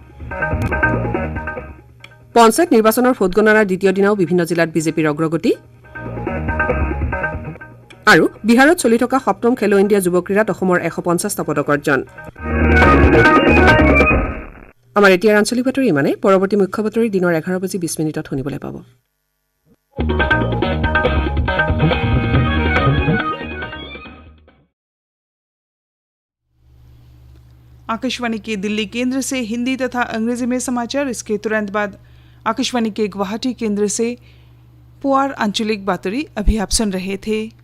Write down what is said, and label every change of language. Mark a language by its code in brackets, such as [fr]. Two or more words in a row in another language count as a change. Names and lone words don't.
[as] পঞ্চায়ত নিৰ্বাচনৰ ভোটগণনাৰ দ্বিতীয় দিনাও বিভিন্ন জিলাত বিজেপিৰ অগ্ৰগতি। আৰু বিহাৰত চলি থকা 7ম খেলো ইণ্ডিয়া যুৱ ক্ৰীড়াত অসমৰ 150টা পদক অৰ্জন। আমাৰ এতিয়াৰ আঞ্চলিক বাতৰি ইমানে। পৰৱৰ্তী মুখ্য বাতৰি দিনৰ 11:20 শুনিবলৈ পাব। [hi] आकाशवाणी के दिल्ली केंद्र से हिंदी तथा अंग्रेजी में समाचार। इसके तुरंत बाद आकाशवाणी के गुवाहाटी केंद्र से [as] পুৱাৰ আঞ্চলিক বাতৰি [hi] अभी आप सुन रहे थे।